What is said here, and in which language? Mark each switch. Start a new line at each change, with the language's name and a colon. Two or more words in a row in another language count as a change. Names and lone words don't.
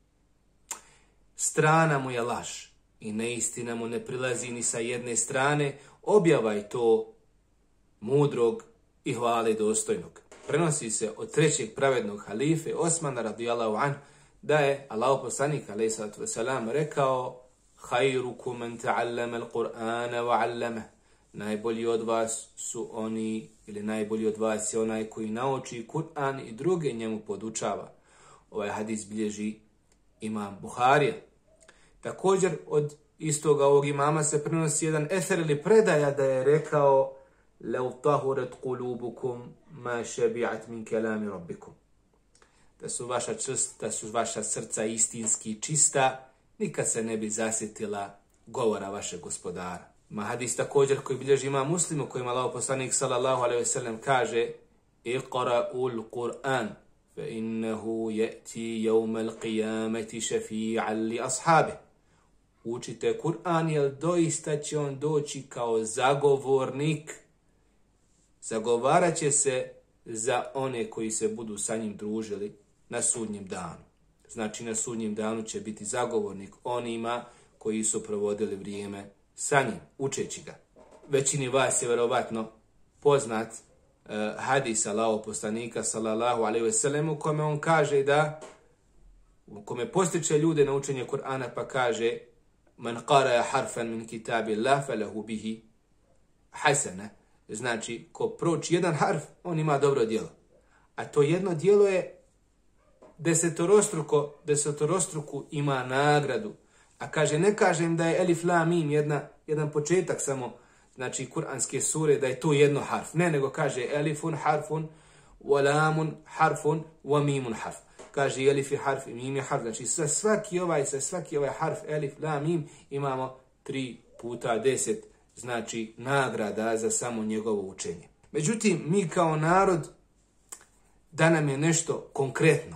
Bosnian: Strana mu je laž i neistina mu ne prilazi ni sa jedne strane, objava je to mudrog i hvale dostojnog. Prenosi se od trećeg pravednog halife Osmana
Arabic: رضي الله عنه
Bosnian: da je Allahov poslanik
Arabic: عليه الصلاة والسلام
Bosnian: rekao:
Arabic: "خيركم من تعلم القرآن وعلمه."
Bosnian: Najbolji od vas su oni, ili najbolji od vas je onaj koji nauči Kur'an i druge njemu podučava. Ovaj hadis bilježi imam Buharija. Također od istoga ovog imama se prenosi jedan eser ili predaja da je rekao:
Arabic: "لو طهرت قلوبكم ما شبعت من كلام ربكم."
Bosnian: Da su vaša srca istinski čista, nikad se ne bi zasjetila govora vašeg gospodara. Ma hadis također koji bilježi imam Muslim, u kojem Allahov poslanik
Arabic: صلى الله عليه وسلم
Bosnian: kaže:
Arabic: "اقرؤوا القرآن فإنه يأتي يوم القيامة شفيعا لأصحابه."
Bosnian: Učite Kur'an, jer doista će on doći kao zagovornik. Zagovarat će se za one koji se budu sa njim družili na sudnjem danu. Znači na sudnjem danu će biti zagovornik onima koji su provodili vrijeme sa njim, učeći ga. Većini vas je verovatno poznat hadis Allahov poslanika
Arabic: صلى الله عليه وسلم
Bosnian: u kome on kaže u kome postiče ljude na učenje Kur'ana, pa kaže:
Arabic: "من قرأ حرفا من كتاب الله فله به حسنة."
Bosnian: Znači, ko prouči jedan harf, on ima dobro djelo. A to jedno djelo je desetorostruku ima nagradu. A kaže, ne kažem da je
Arabic: ألف لام ميم
Bosnian: jedan početak samo, znači kuranske sure, da je to jedno harf. Ne, nego kaže
Arabic: ألف حرف ولام حرف وميم حرف.
Bosnian: Kaže elif je harf i mim je harf. Znači sa svaki ovaj harf,
Arabic: ألف لام ميم,
Bosnian: imamo 3 puta 10, znači nagrada za samo njegovo učenje. Međutim, mi kao narod, da nam je nešto konkretno.